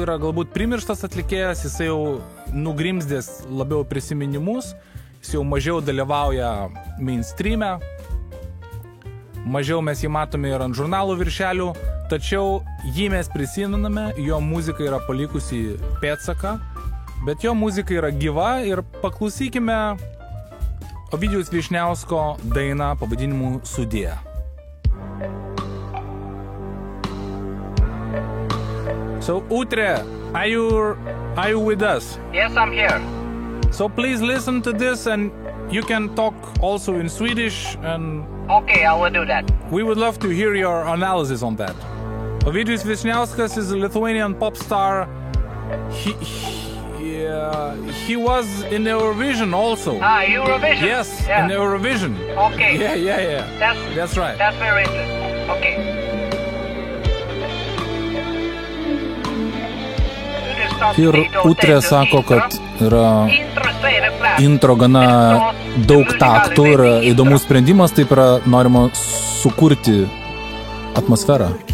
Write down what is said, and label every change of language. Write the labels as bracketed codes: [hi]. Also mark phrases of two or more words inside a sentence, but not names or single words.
[lt] yra galbūt primirštas atlikėjas, jisai jau nugrimzdęs labiau prisiminimus, jis jau mažiau dalyvauja mainstreame, mažiau mes jį matome ir ant žurnalų viršelių, tačiau jį mes prisimename, jo muzika yra palikusi pėdsaką, bet jo muzika yra gyva ir paklausykime Ovidijaus Vyšniausko dainą pavadinimu Sudie. [en] So, Utre, are you with us? Yes, I'm here. So please listen to this and you can talk also in Swedish and... Okay, I will do that. We would love to hear your analysis on that. Ovidijus Vyšniauskas is a Lithuanian pop star. He was in Eurovision also. Eurovision? Yes, yeah. in Eurovision. Okay. Yeah. That's right. That's very interesting. Okay. [lt] Ir Utrė sako, kad yra intro gana daug taktų ir įdomus sprendimas, taip yra norima sukurti atmosferą.